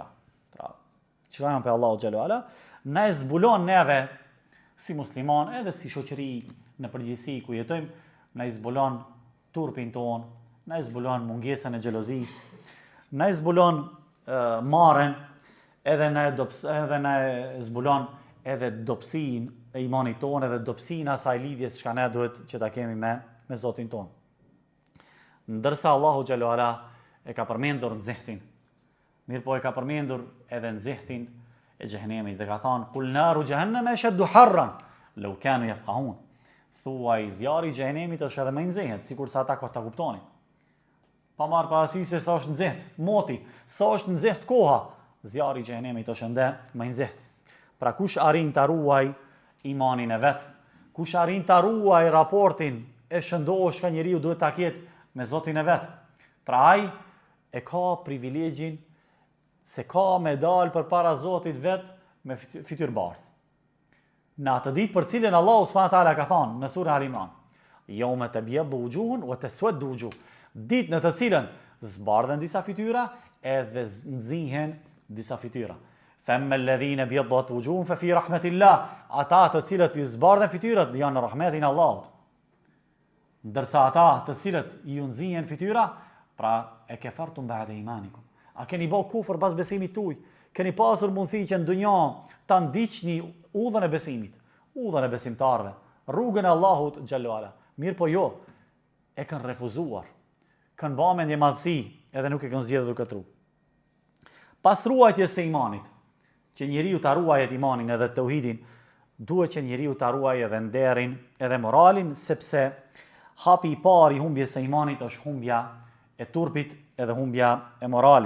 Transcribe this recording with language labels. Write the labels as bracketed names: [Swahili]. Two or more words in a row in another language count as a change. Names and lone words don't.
[Albanian] Pra çka janë pe Allahu [Arabic] جل وعلا, [Albanian] na e zbulon neve si musliman edhe si shoqëri në përgjithësi ku jetojmë, na i zbulon turpin ton, na i zbulon mungesën e xhelozisë, na i zbulon marrën, edhe na e zbulon edhe dobësinë e imanit ton, edhe dobësinë asaj lidhjes që ne duhet që ta kemi me Zotin ton. Ndërsa Allahu [Arabic] جل وعلا [Albanian] e ka përmendur nxehtin, mirë po e ka përmendur edhe nxehtin e xhehenemit dhe ka thënë: [Arabic] "قل نار جهنم أشد حرا لو كانوا يفقهون." [Albanian] Thuaj zjarri i xhehenemit është edhe më i nxehtë, sikur sa ata ta kuptonin. Pa marrë parasysh se sa është nxehtë moti, sa është nxehtë koha, zjarri i xhehenemit është ende më i nxehtë. Pra kush arrin ta ruaj imanin e vet, kush arrin ta ruaj raportin e shëndosh ka njeriu duhet ta ketë me Zotin e vet. Pra ai e ka privilegjin se ka me dal përpara Zotit vet me fytyrbardh. Në atë ditë për cilën Allahu [Arabic] سبحانه وتعالى [Albanian] ka thënë në surën Al-Imran: [Arabic] "يوم تبيض وجوه وتسود وجوه." [Albanian] Ditë në të cilën zbardhen disa fytyra edhe nxihen disa fytyra. [Arabic] فأما الذين ابيضت وجوههم ففي رحمة الله. [Albanian] Ata të cilët ju zbardhen fytyrat janë në rahmetin e Allahut. Ndërsa ata të cilët ju nxihen fytyra, pra e [Arabic] كفرتم بعد إيمانكم. [Albanian] A keni bë kufër pas besimit tuaj? Keni pasur mundësi që në dunjë ta ndiqni udhën e besimit, udhën e besimtarëve, rrugën e Allahut [Arabic] جل وعلا. [Albanian] Mirë po jo, e kanë refuzuar. Kanë bërë mendje madhësi edhe nuk e kanë zgjedhur këtë rrugë. Pas ruajtjes së imanit, që njeriu ta ruajë imanin edhe tauhidin, duhet që njeriu ta ruajë edhe nderin, edhe moralin, sepse hapi I parë I humbjes së imanit është humbja e turpit edhe humbja e moralit.